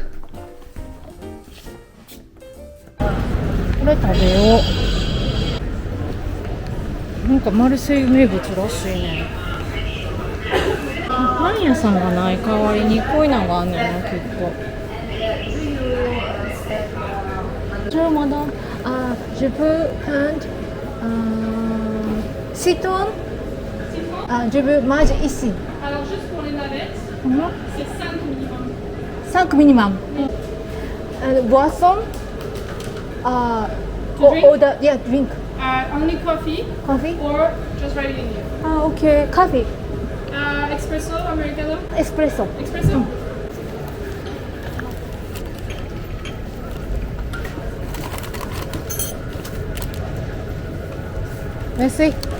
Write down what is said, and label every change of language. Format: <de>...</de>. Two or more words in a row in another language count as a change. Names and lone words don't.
<ja>これ食べよう。なんかマルセイユ名物らしいね。パン屋さんがない代わりにこういうのがあんねんな、結構。</ja> <fr>Bonjour madame, je peux prendre citron. Je veux manger ici. Alors juste pour les navettes, c'est 5 minimum. 5 minimum. Boisson.</fr> <en>drink? Order, yeah, drink. Only coffee Coffee. or just ready in here. Okay. Coffee. Espresso, Americano? Espresso. Espresso?</en> <fr>Merci.</fr>